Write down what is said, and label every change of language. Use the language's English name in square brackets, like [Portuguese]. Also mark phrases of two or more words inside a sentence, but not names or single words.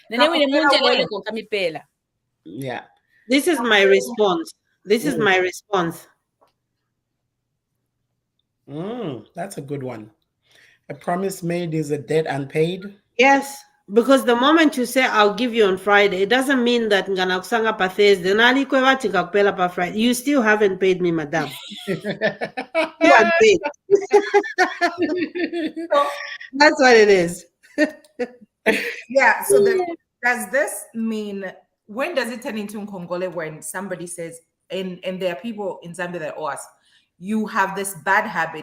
[English] yeah. This is my response. That's a good one. A promise made is a debt unpaid. Yes, Because the moment you say I'll give you on Friday, it doesn't mean that [Bemba] ngana kusanga pa Thursday. Nali kwe wati kakupela pa Friday. [English] You still haven't paid me, madam. You haven't paid. So that's what it is. Yeah. So does this mean, when does it turn into Nkongole when somebody says, and there are people in Zambia that owe us, you have this bad habit.